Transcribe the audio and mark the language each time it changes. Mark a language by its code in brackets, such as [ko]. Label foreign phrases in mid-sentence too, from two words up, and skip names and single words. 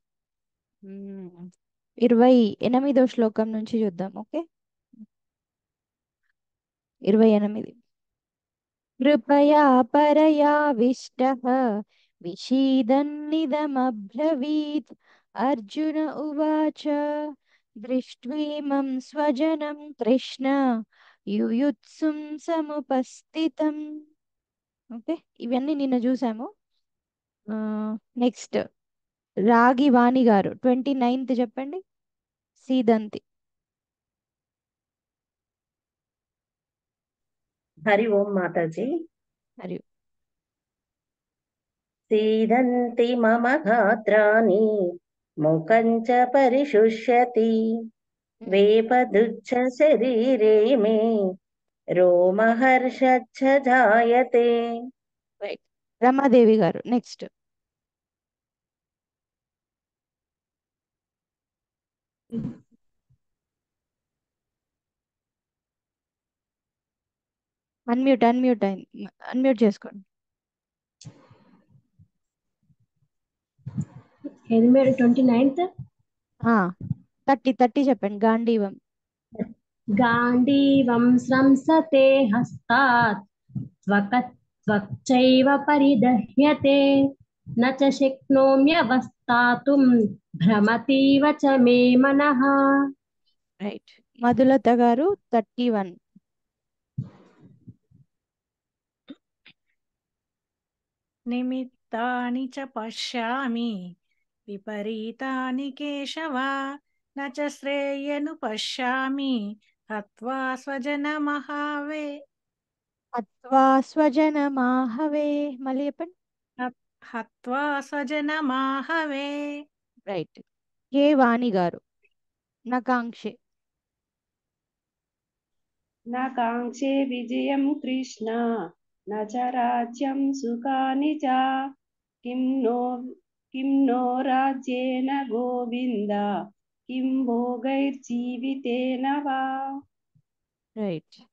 [te] 28వ శ్లోకం నుంచి చూద్దాం. ఓకే, 28. [sa] कृपया परयाविष्टः विषीदन्निदमब्रवीत्। अर्जुन उवाच दृष्ट्वेमं स्वजनं कृष्ण युयुत्सुं समुपस्थितम्. [te] ఓకే, ఇవన్నీ నిన్న చూసాము. నెక్స్ట్ రాగి వాణి గారు 29th చెప్పండి. [sa] సీదంతి. [hi] हरि ओम माताजी। हरि [sa] सीदन्ति मम गात्राणि मुखं च परिशुष्यति वेपदुच्च शरीरे मे रोमहर्षच्छ जायते। [te] రైట్. రమాదేవి గారు నెక్స్ట్. అన్మ్యూట్ అయింది, అన్మ్యూట్ చేసుకోండి. 29th 30 చెప్పండి. గాంధీవం. [sa] गाण्डीवं स्रंसते हस्तात् त्वक्चैव परिदह्यते न च शक्नोम्यवस्थातुं भ्रमतीव च मे मनः। [te] రైట్. మధులత గారు 31. [sa] निमित्तानि च पश्यामि विपरीतानि केशव न च श्रेयनुपश्यामि हत्वा स्वजनमहावे అత్వా స్వజనమాహవే. [te] మళ్ళీ చెప్పండి. [sa] हत्वा स्वजनमाहवे। [te] రైట్. కే వాణి గారు నకాంక్షే. [sa] न काङ्क्षे विजयं कृष्ण न च राज्यं सुखानि च किं नो राज्येन गोविन्द किं भोगैर्जीवितेन वा। [te] రైట్.